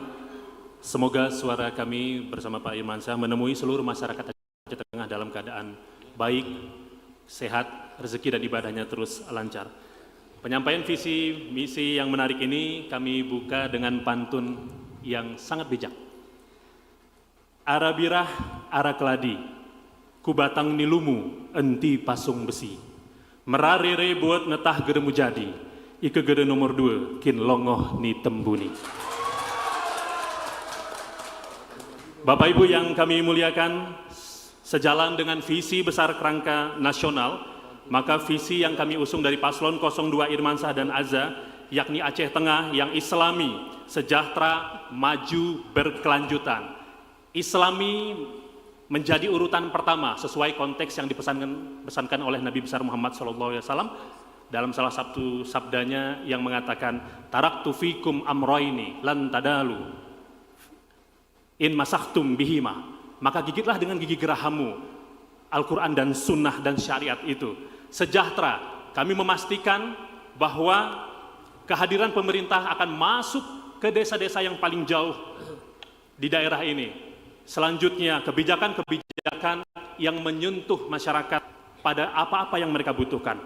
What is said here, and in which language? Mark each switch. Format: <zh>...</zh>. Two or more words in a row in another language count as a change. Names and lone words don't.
<id>Semoga suara kami bersama Pak Irman Syah menemui seluruh masyarakat Aceh Tengah dalam keadaan baik, sehat, rezeki dan ibadahnya terus lancar. Penyampaian visi misi yang menarik ini kami buka dengan pantun yang sangat bijak.</id> <gay>Ara birah, ara keladi, kubatang nilumu, enti pasung besi. Merarere buat netah geremu jadi, ike gede nomor 2, kin longoh ni tembuni.</gay> <id>Bapak Ibu yang kami muliakan, sejalan dengan visi besar kerangka nasional, maka visi yang kami usung dari Paslon 02 Irman Syah dan Aza, yakni Aceh Tengah yang islami, sejahtera, maju, berkelanjutan. Islami menjadi urutan pertama sesuai konteks yang dipesankan oleh Nabi besar Muhammad SAW dalam salah satu sabdanya yang mengatakan,</id> <ar>تركت فيكم أمرين لن تضلوا إن تمسكتم بهما,</ar> <id>maka gigitlah dengan gigi gerahamu Al-Quran dan sunnah dan syariat itu. Sejahtera, kami memastikan bahwa kehadiran pemerintah akan masuk ke desa-desa yang paling jauh di daerah ini. Selanjutnya, kebijakan-kebijakan yang menyentuh masyarakat pada apa-apa yang mereka butuhkan.</id>